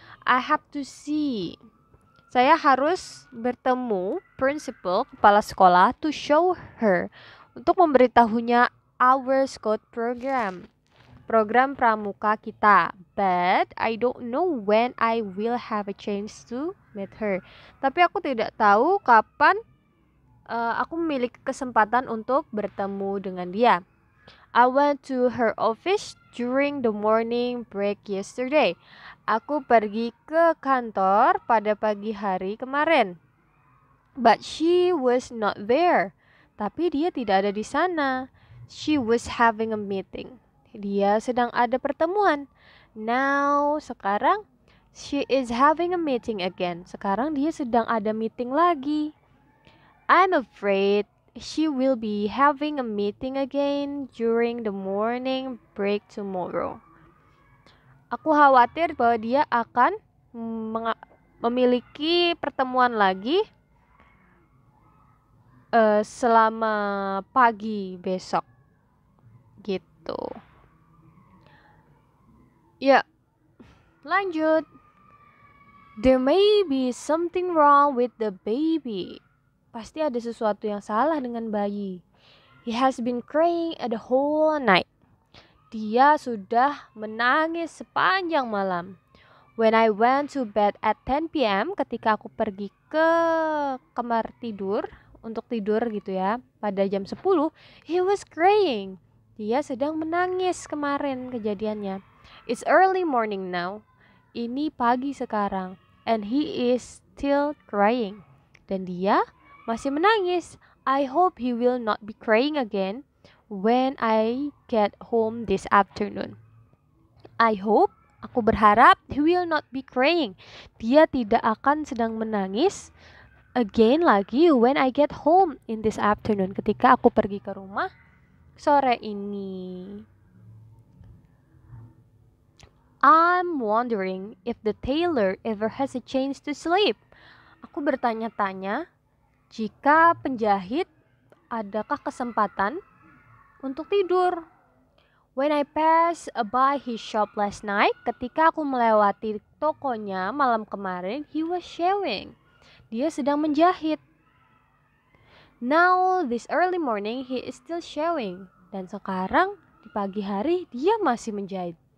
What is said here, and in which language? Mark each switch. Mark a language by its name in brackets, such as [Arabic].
[English] I have to see. [Indonesian] Saya harus bertemu [English] principal, [Indonesian] kepala sekolah, [English] to show her, [Indonesian] untuk memberitahunya [English] our Scott program, [Indonesian] program pramuka kita. [English] But I don't know when I will have a chance to meet her. [Indonesian] Tapi aku tidak tahu kapan aku memiliki kesempatan untuk bertemu dengan dia. [English] I went to her office during the morning break yesterday. [Indonesian] Aku pergi ke kantor pada pagi hari kemarin. [English] But she was not there. [Indonesian] Tapi dia tidak ada di sana. [English] She was having a meeting. [Indonesian] Dia sedang ada pertemuan. [English] Now, [Indonesian] sekarang [English] she is having a meeting again. [Indonesian] Sekarang dia sedang ada meeting lagi. [English] I'm afraid she will be having a meeting again during the morning break tomorrow. [Indonesian] Aku khawatir bahwa dia akan memiliki pertemuan lagi selama pagi besok. Gitu. Ya, lanjut. [English] There may be something wrong with the baby. [Indonesian] Pasti ada sesuatu yang salah dengan bayi. [English] He has been crying the whole night. [Indonesian] Dia sudah menangis sepanjang malam. [English] When I went to bed at 10 p.m., [Indonesian] ketika aku pergi ke kamar tidur, untuk tidur gitu ya, pada jam 10, [English] he was crying. [Indonesian] Dia sedang menangis kemarin kejadiannya. [English] It's early morning now. [Indonesian] Ini pagi sekarang. [English] And he is still crying. [Indonesian] Dan dia masih menangis. [English] I hope he will not be crying again when I get home this afternoon. I hope, [Indonesian] aku berharap, [English] he will not be crying. [Indonesian] Dia tidak akan sedang menangis [English] again [Indonesian] lagi [English] when I get home in this afternoon. [Indonesian] Ketika aku pergi ke rumah sore ini. [English] I'm wondering if the tailor ever has a chance to sleep. [Indonesian] Aku bertanya-tanya, jika penjahit adakah kesempatan untuk tidur. [English] When I passed by his shop last night, [Indonesian] ketika aku melewati tokonya malam kemarin, [English] he was sewing. [Indonesian] Dia sedang menjahit. [English] Now, this early morning, he is still sewing. [Indonesian] Dan sekarang, di pagi hari, dia masih menjahit.